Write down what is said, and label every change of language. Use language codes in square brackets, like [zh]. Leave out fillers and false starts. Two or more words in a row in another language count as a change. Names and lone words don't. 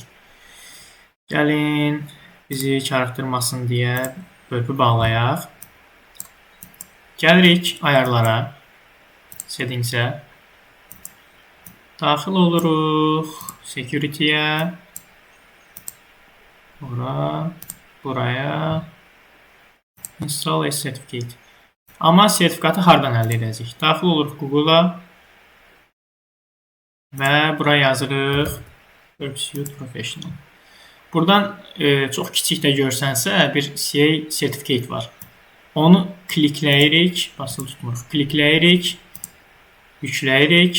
[az] Gəlin, bizi çarıqdırmasın deyə bölpü bağlayaq. Gəlirik ayarlara, settings'ə. Daxil oluruq security'yə. Buraya. [en] Install a certificate. [az] Amma sertifikatı hardan əldə edəcək? Daxil oluruq Google'a və buraya yazırıq Pursuit Professional. Buradan çox kiçik də görsənsə bir [en] CA certificate [az] var. Onu klikləyirik, basılı tutmuruq. Klikləyirik, yükləyirik.